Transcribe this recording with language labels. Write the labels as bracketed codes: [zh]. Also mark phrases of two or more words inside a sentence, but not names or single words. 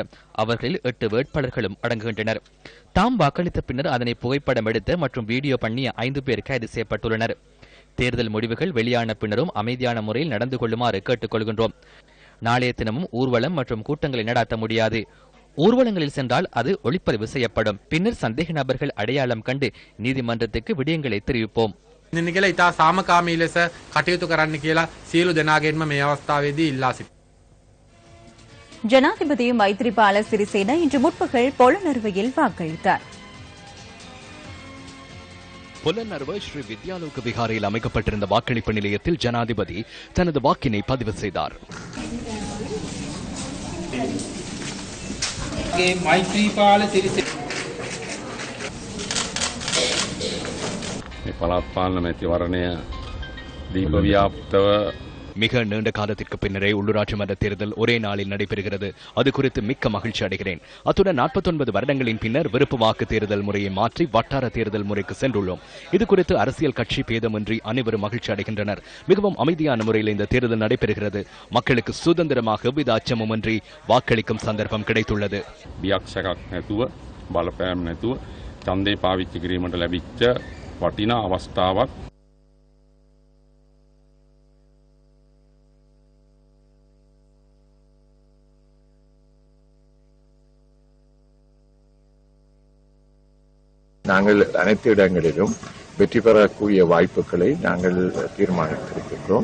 [ta] அவர்களில் 8 வேட்பாளர்களும் அடங்குகின்றனர். தாம் வாக்களித்த பின்னர் அதனை புகைப்படம் எடுத்த மற்றும் வீடியோ பண்ணிய 5 பேர் கைது செய்யப்பட்டுள்ளனர். தேர்தல் முடிவுகள் வெளியான பின்னரும் அமைதியான முறையில் நடந்து கொள்ளுமாறு கேட்டுக் கொள்கின்றோம். நாளைய தினமும் ஊர்வலம் மற்றும் கூட்டங்களை நடாத்த முடியாது. ஊர்வலங்களில் சென்றால் அது ஒளிப்பதிவு செய்யப்படும். பின்னர் சந்தேக நபர்கள் அடையாளம் கண்டு நீதிமன்றத்துக்கு விடயங்களை தெரிவிப்போம். [si] ඉතා සාමකාමී ලෙස කටයුතු කරන්න කියලා සියලු දෙනාගෙන්ම මේ අවස්ථාවේදී ඉල්ලා සිටිනවා. [ta] ஜனாதிபதி மைத்ரிபால சிறிசேன இன்று முற்பகல் பொலனறுவையில் வாக்களித்தார். பொலனறுவை ஸ்ரீ வித்யாலோக விகாரையில் அமைக்கப்பட்டிருந்த வாக்களிப்பு நிலையத்தில் ஜனாதிபதி தனது வாக்கினை பதிவு செய்தார். மைத்ரிபால சிறிசேன [si] පළාත් පාලන මැතිවරණය දීප ව්‍යාප්තව [ta] மிக நீண்ட காலத்திற்கு பின்னரே உள்ளூராட்சி மன்ற தேர்தல் ஒரே நாளில் நடைபெறுகிறது. அது குறித்து மிக்க மகிழ்ச்சி அடைகிறேன். அத்துடன் 49 வருடங்களின் பின்னர் விருப்பு வாக்கு தேர்தல் முறையை மாற்றி வட்டார தேர்தல் முறைக்கு சென்றுள்ளோம். இது குறித்து அரசியல் கட்சி பேதமின்றி அனைவரும் மகிழ்ச்சி அடைகின்றனர். மிகவும் அமைதியான முறையில் இந்த தேர்தல் நடைபெறுகிறது. மக்களுக்கு சுதந்திரமாக எவ்வித அச்சமுமின்றி வாக்களிக்கும் சந்தர்ப்பம் கிடைத்துள்ளது. [si] බියක්ෂකක් නැතුව බලපෑම් නැතුව ඡන්දේ පාවිච්චි කිරීමට ලැබිච්ච වටිනා අවස්ථාවක්. [ta] நாங்கள் அனைத்து இடங்களிலும் வெற்றி பெறக்கூடிய வாய்ப்புகளை நாங்கள் தீர்மானித்திருக்கின்றோம்.